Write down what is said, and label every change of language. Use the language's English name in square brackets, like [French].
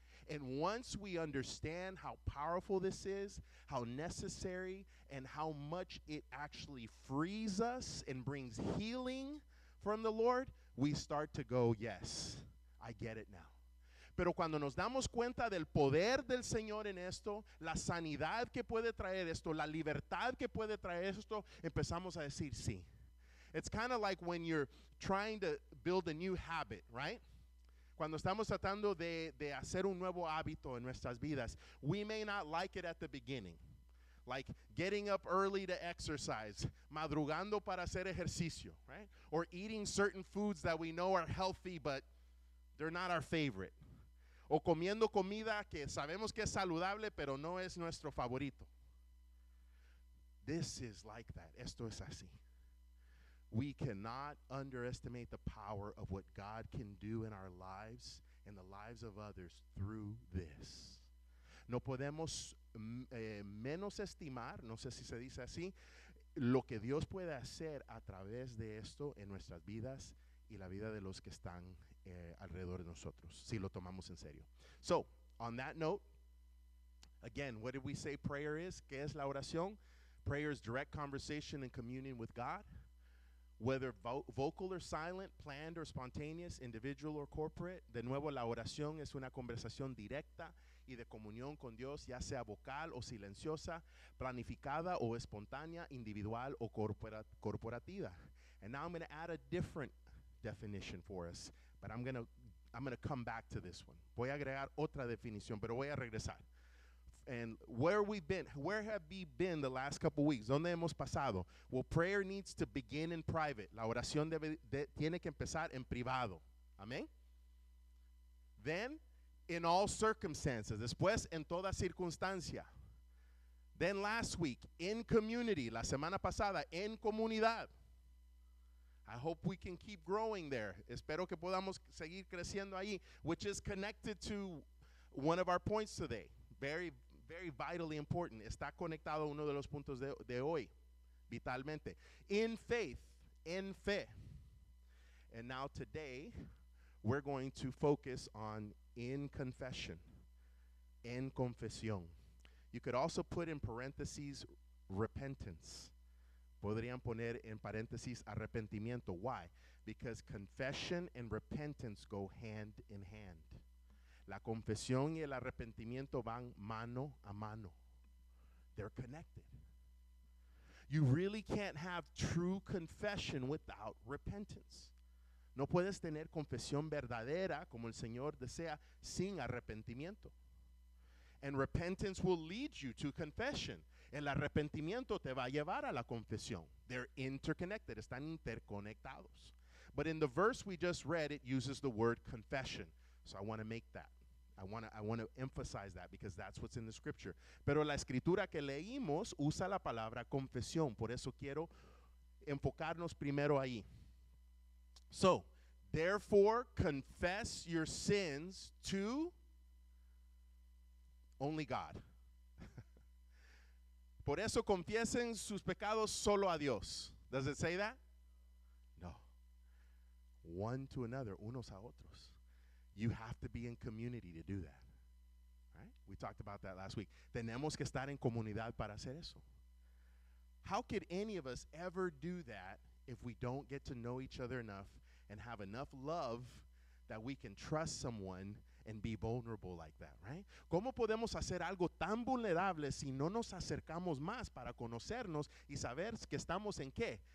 [English] And once we understand how powerful this is, how necessary, and how much it actually frees us and brings healing from the Lord, we start to go, yes, I get it now. [Spanish] Pero cuando nos damos cuenta del poder del Señor en esto, la sanidad que puede traer esto, la libertad que puede traer esto, empezamos a decir sí. [English] It's kind of like when you're trying to build a new habit, right? [Spanish] Cuando estamos tratando de hacer un nuevo hábito en nuestras vidas, [English] we may not like it at the beginning. Like getting up early to exercise, [Spanish] madrugando para hacer ejercicio, [English] right? Or eating certain foods that we know are healthy, but they're not our favorite. [Spanish] O comiendo comida que sabemos que es saludable, pero no es nuestro favorito. [English] This is like that. [Spanish] Esto es así. [English] We cannot underestimate the power of what God can do in our lives and the lives of others through this. [Spanish] No podemos menos estimar, no sé si se dice así, lo que Dios puede hacer a través de esto en nuestras vidas y la vida de los que están alrededor de nosotros, si lo tomamos en serio. [English] So, on that note, again, what did we say prayer is? [Spanish] ¿Qué es la oración? [English] Prayer is direct conversation and communion with God, whether vocal or silent, planned or spontaneous, individual or corporate. [Spanish] De nuevo, la oración es una conversación directa y de comunión con Dios, ya sea vocal o silenciosa, planificada o espontánea, individual o corporativa. [English] And now I'm going to add a different definition for us, but I'm going to come back to this one. [Spanish] Voy a agregar otra definición, pero voy a regresar. [English] And where have we been the last couple weeks? [Spanish] ¿Dónde hemos pasado? [English] Well, prayer needs to begin in private. [Spanish] La oración tiene que empezar en privado. Amén. [English] Then, in all circumstances. [Spanish] Después, en toda circunstancia. [English] Then last week, in community. [Spanish] La semana pasada, en comunidad. [English] I hope we can keep growing there. [Spanish] Espero que podamos seguir creciendo ahí, [English] which is connected to one of our points today. Very, very vitally important. [Spanish] Está conectado a uno de los puntos de hoy, vitalmente. [English] In faith, [Spanish] en fe. [English] And now today, we're going to focus on in confession, [Spanish] en confesión. [English] You could also put in parentheses repentance. [Spanish] Podrían poner en paréntesis arrepentimiento. [English] Why? Because confession and repentance go hand in hand. [Spanish] La confesión y el arrepentimiento van mano a mano. [English] They're connected. You really can't have true confession without repentance. [Spanish] No puedes tener confesión verdadera como el Señor desea sin arrepentimiento. [English] And repentance will lead you to confession. [Spanish] El arrepentimiento te va a llevar a la confesión. [English] They're interconnected, [Spanish] están interconectados. [English] But in the verse we just read, it uses the word confession. So I want to make that. I want to emphasize that because that's what's in the scripture. [Spanish] Pero la escritura que leímos usa la palabra confesión. Por eso quiero enfocarnos primero ahí. [English] So, therefore, confess your sins to only God. [Spanish] Por eso confiesen sus pecados solo a Dios. [English] Does it say that? [Spanish] No. [English] One to another, [Spanish] unos a otros. [English] You have to be in community to do that. Right? We talked about that last week. [Spanish] Tenemos que estar en comunidad para hacer eso. [English] How could any of us ever do that if we don't get to know each other enough and have enough love that we can trust someone and be vulnerable like that, right? [Spanish] ¿Cómo podemos hacer algo tan vulnerable si no nos acercamos más para conocernos y saber que estamos en qué?